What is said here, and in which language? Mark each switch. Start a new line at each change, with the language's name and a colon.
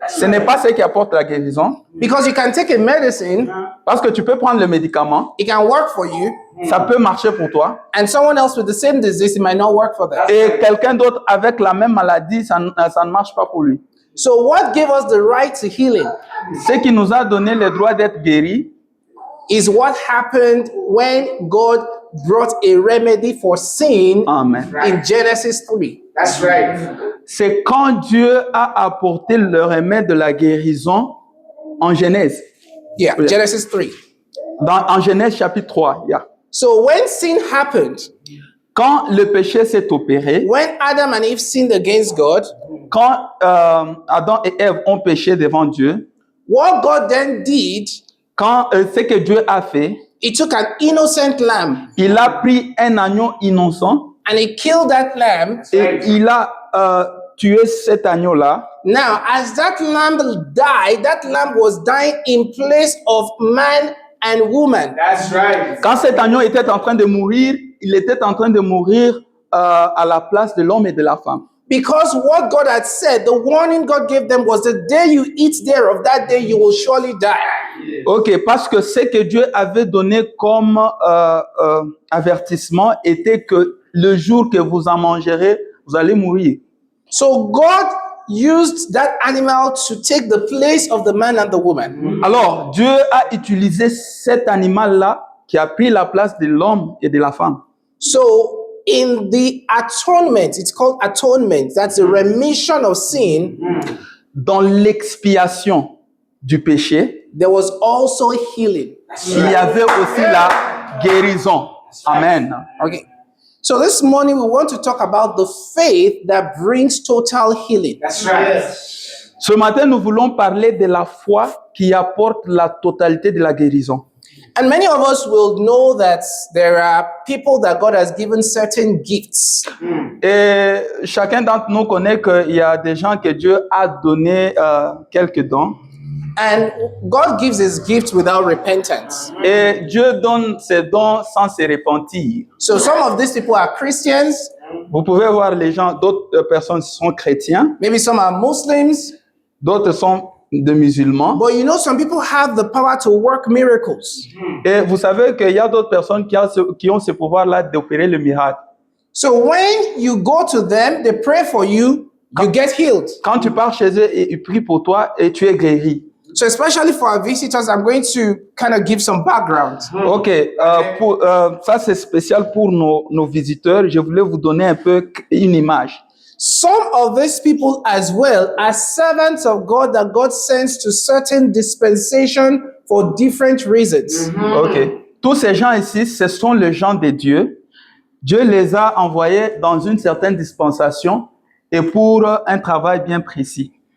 French: Ce n'est pas ce qui apporte la guérison.
English: Because you can take a medicine,
French: Parce que tu peux prendre le médicament,
English: it can work for you,
French: ça peut marcher pour toi.
English: and someone else with the same disease, it might not work for them.
French: Et quelqu'un d'autre avec la même maladie, ça ne marche pas pour lui.
English: So, what gave us the right to healing
French: Ce qui nous a donné le droit d'être guéris,
English: is what happened when God brought a remedy for sin amen, in Genesis 3. That's right.
French: c'est quand Dieu a apporté le remède de la guérison en Genèse.
English: Yeah, Genesis 3.
French: En Genèse chapitre 3,
English: yeah. So, when sin happened,
French: Quand le péché s'est opéré,
English: when Adam and Eve sinned against God,
French: quand Adam et Ève ont péché devant Dieu,
English: what God then did,
French: quand ce que Dieu a fait,
English: he took an innocent lamb
French: il a pris un agneau innocent
English: and he killed that lamb.
French: et il a tué cet agneau-là.
English: Now, as that lamb died, that lamb was dying in place of man and woman. That's right.
French: Quand cet agneau était en train de mourir, il était en train de mourir à la place de l'homme et de la femme.
English: Because what God had said, the warning God gave them was the day you eat thereof, that day you will surely die.
French: Ok, parce que ce que Dieu avait donné comme avertissement était que le jour que vous en mangerez, vous allez mourir.
English: So God used that animal to take the place of the man and the woman.
French: Alors, Dieu a utilisé cet animal-là qui a pris la place de l'homme et de la femme.
English: So in the atonement, it's called atonement, that's the remission of sin,
French: Dans l'expiation du péché,
English: there was also healing.
French: il y avait aussi la guérison.
English: Amen. Okay. So this morning we want to talk about the faith that brings total healing. That's right.
French: Ce matin, nous voulons parler de la foi qui apporte la totalité de la guérison.
English: And many of us will know that there are people that God has given certain gifts.
French: Et chacun d'entre nous connaît qu'il y a des gens que Dieu a donné quelques dons.
English: And God gives his gifts without repentance.
French: Et Dieu donne ses dons sans se repentir.
English: So some of these people are Christians,
French: Vous pouvez voir les gens, d'autres personnes sont chrétiens,
English: maybe some are Muslims,
French: d'autres sont des musulmans.
English: but you know, some people have the power to work miracles.
French: Et vous savez qu'il y a d'autres personnes qui ont ce pouvoir-là d'opérer le miracle.
English: So when you go to them, they pray for you, you get healed.
French: Quand tu pars chez eux et ils prient pour toi et tu es guéri.
English: So especially for our visitors, I'm going to kind of give some background.
French: Ok, ça c'est spécial pour nos visiteurs. Je voulais vous donner un peu une image.
English: Some of these people as well are servants of God that God sends to certain dispensation for different reasons.
French: Ok, tous ces gens ici, ce sont les gens de Dieu. Dieu les a envoyés dans une certaine dispensation et pour un travail bien précis.